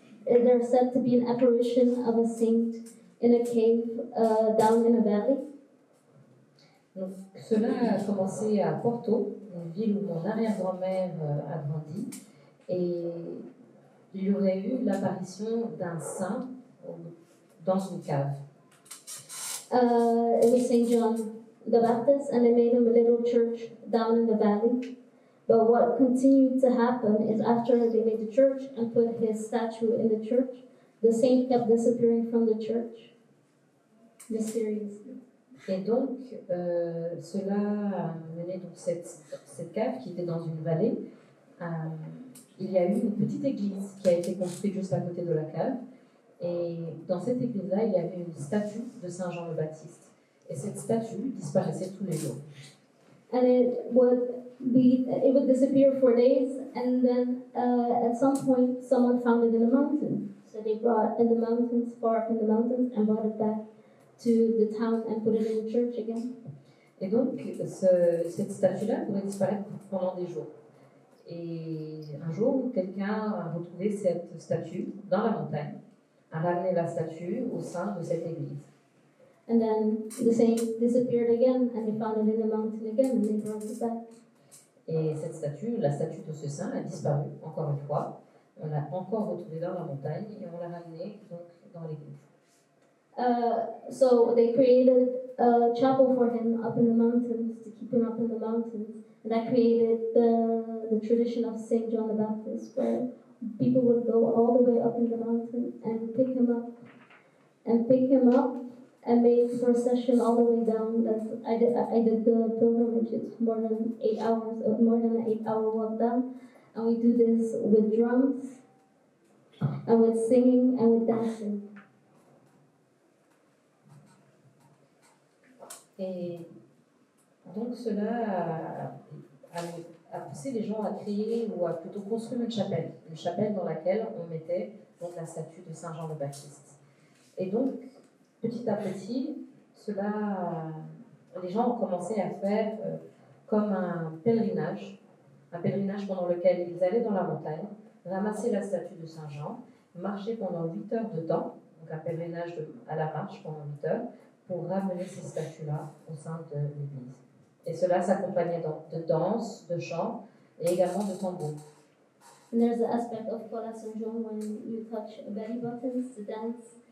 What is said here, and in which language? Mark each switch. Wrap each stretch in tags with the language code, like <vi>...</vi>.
<en>There's said to be an apparition of a saint in a cave down in a valley.</en> <fr>Donc, cela a commencé à Porto, une ville où mon arrière-grand-mère a grandi, et il y aurait eu l'apparition d'un saint dans une cave.</fr> <en>It was Saint John the Baptist, and they made him a little church down in the valley. But what continued to happen is after they made the church and put his statue in the church, the saint kept disappearing from the church, mysteriously.</en> <fr>Et donc, cela a mené donc cette cave qui était dans une vallée. Il y a eu une petite église qui a été construite juste à côté de la cave. Et dans cette église-là, il y avait une statue de Saint Jean le Baptiste. Et cette statue disparaissait tous les jours.</fr> <en>And it would disappear for days, and then at some point someone found it in the mountain. So they brought in the mountains, far up in the mountains, and brought it back to the town and put it in the church again.</en> <fr>Et donc, cette statue-là pourrait disparaître pendant des jours. Et un jour, quelqu'un a retrouvé cette statue dans la montagne, a ramené la statue au sein de cette église.</fr> <en>And then the saint disappeared again, and they found it in the mountain again, and they brought it back.</en> <fr>Et cette statue, la statue de ce saint, a disparu encore une fois. On l'a encore retrouvée dans la montagne et on l'a ramenée donc dans l'église.</fr> <en>So they created a chapel for him up in the mountains to keep him up in the mountains, and that created the tradition of Saint John the Baptist, where people would go all the way up in the mountain and pick him up, and make procession all the way down. I did the pilgrimage. It's more than 8 hours, more than an 8-hour walk down, and we do this with drums, and with singing, and with dancing.</en> <fr>Et donc cela a poussé les gens à créer, ou à plutôt construire une chapelle dans laquelle on mettait donc la statue de Saint Jean le Baptiste. Et donc, petit à petit, les gens ont commencé à faire comme un pèlerinage pendant lequel ils allaient dans la montagne, ramasser la statue de Saint Jean, marcher pendant 8 heures de temps, donc un pèlerinage à la marche pendant 8 heures, pour ramener ces statues-là au sein de l'église. Et cela s'accompagnait de danse, de chant et également de tambour.</fr> <en>And there's the aspect of Kola Sanjong when you touch belly buttons to dance.</en>